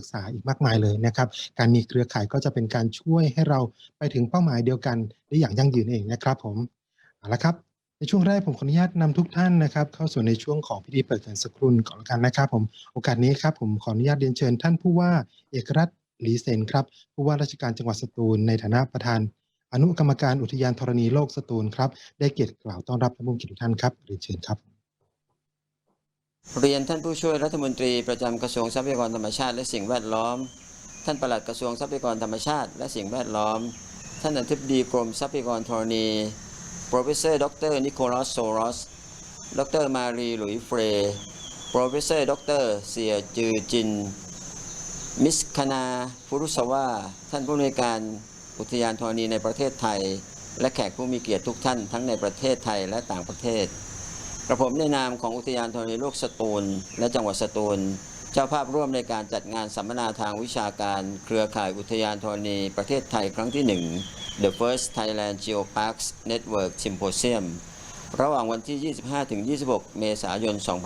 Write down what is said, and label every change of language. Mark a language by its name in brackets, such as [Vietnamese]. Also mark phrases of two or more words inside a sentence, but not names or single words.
[Thai] ษาอีกมากมายเลยนะครับการมีเครือข่ายก็จะเป็นการช่วยให้เราไปถึงเป้าหมายเดียวกันได้อย่างยั่งยืนเองนะครับผมเอาละครับในช่วงแรกผมขออนุญาตนำทุกท่านนะครับเข้าสู่ในช่วงของพิธีเปิดการศึกรุ่นก่อนกันนะครับผมโอกาสนี้ครับผมขออนุญาตเรียนเชิญท่านผู้ว่าเอกรัตน์หลีเซนครับผู้ว่าราชการจังหวัดสตูลในฐานะประธานอนุกรรมการอุทยานธรณีโลกสตูลครับได้เกียรติกล่าวต้อนรับท่านผู้มีเกียรติทุกท่านครับเรียนเชิญครับ เรียนท่านผู้ช่วยรัฐมนตรีประจำกระทรวงทรัพยากรธรรมชาติและสิ่งแวดล้อมท่านปลัดกระทรวงทรัพยากรธรรมชาติและสิ่งแวดล้อมท่านอธิบดีกรมทรัพยากรธรณี Professor Dr. Nicholas Soros Dr. Marie Louise Frey Professor Dr. เสียจือจินมิสคณาพุรุสวาท่านผู้อำนวยการอุทยานธรณีในประเทศไทยและแขกผู้มีเกียรติทุกท่านทั้งในประเทศไทยและต่างประเทศกระผมในนามของอุทยานธรณีโลกสตูลและจังหวัดสตูลเจ้าภาพร่วมในการจัดงานสัมมนาทางวิชาการเครือข่ายอุทยานธรณีประเทศไทยครั้งที่ 1 The First Thailand Geoparks Network Symposium ระหว่างวันที่ 25-26 เมษายน